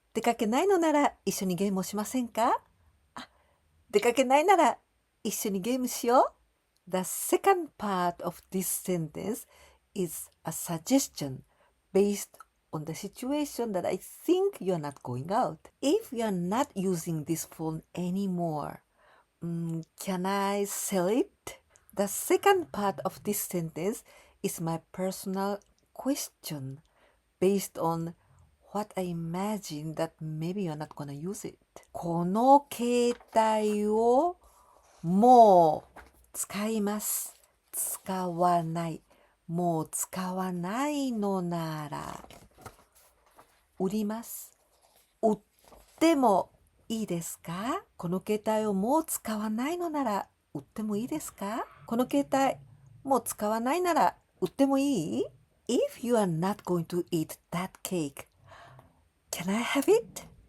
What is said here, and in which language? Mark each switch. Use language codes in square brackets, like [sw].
[ja] 出かけないのなら一緒にゲームをしませんか？出かけないなら一緒にゲームしよう。 [en] The second part of this sentence is a suggestion based on the situation that I think you are not going out. If you are not using this phone anymore, can I sell it? The second part of this sentence is my personal question based on what I imagine that maybe you're not gonna use it. [ja] この携帯をもう使います。使わない。もう使わないのなら売ります。売ってもいいですか？この携帯をもう使わないのなら売ってもいいですか？この携帯もう使わないなら売ってもいい？ [en] If you are not going to eat that cake, can I have it?